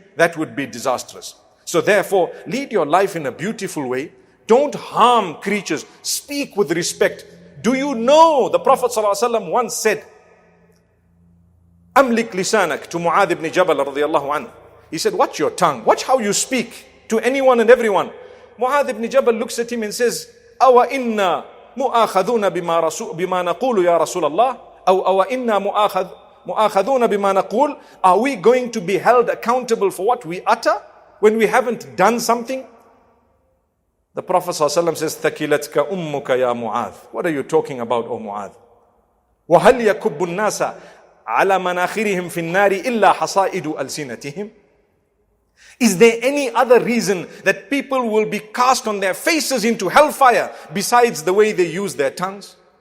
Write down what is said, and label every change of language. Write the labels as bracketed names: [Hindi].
[English] That would be disastrous. So therefore, lead your life in a beautiful way. Don't harm creatures. Speak with respect. Do you know the Prophet ﷺ once said, [Arabic] Amlik lisanak, [English] to Mu'adh ibn Jabal radiyallahu anhu. He said, watch your tongue. Watch how you speak to anyone and everyone. [Arabic] Mu'adh ibn Jabal looks at him and says, أو إنا مؤاخذون بما نقول يا رسول الله أو إنا مُؤَاخَذُونَ بِمَا نَقُولُ. [English] Are we going to be held accountable for what we utter when we haven't done something? [Arabic] The Prophet ﷺ says, ثَكِلَتْكَ أُمُّكَ يَا مُعَاذ. [English] What are you talking about, O Mu'adh? [Arabic] وَهَلْ يَكُبُّ النَّاسَ عَلَى مَنَاخِرِهِمْ فِي النَّارِ إِلَّا حَصَائِدُ أَلْسِنَتِهِمْ. [English] Is there any other reason that people will be cast on their faces into hellfire besides the way they use their tongues?